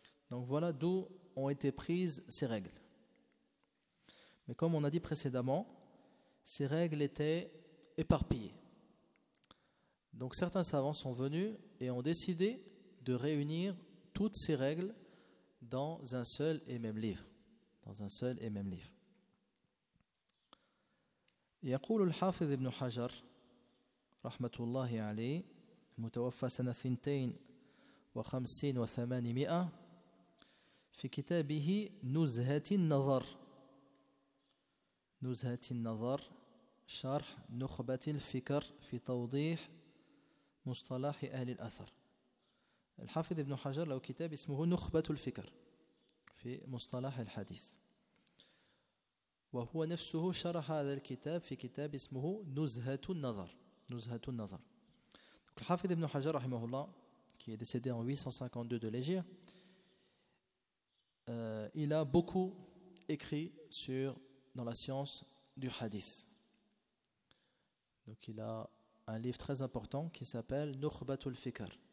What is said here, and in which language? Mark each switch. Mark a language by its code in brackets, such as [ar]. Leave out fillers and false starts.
[fr] Donc voilà d'où ont été prises ces règles. Mais comme on a dit précédemment, ces règles étaient éparpillées. Donc certains savants sont venus et ont décidé de réunir toutes ces règles dans un seul et même livre. Dans un seul et même livre. [ar] يقول الحافظ ابن حجر رحمة الله عليه المتوفى سنة 52 في كتابه نزهة النظر نزهة النظر شرح نخبة الفكر في توضيح مصطلح أهل الأثر. الحافظ ابن حجر له كتاب اسمه نخبة الفكر في مصطلح الحديث وهو نفسه شرح هذا الكتاب في كتاب اسمه نزهة النظر نزهة النظر. [fr] Donc, الحافظ ابن حجر رحمه الله qui est décédé en 852 de l'Égypte, il a beaucoup écrit sur dans la science du hadith. Donc il a un livre très important qui s'appelle Nukhbatul Fikr.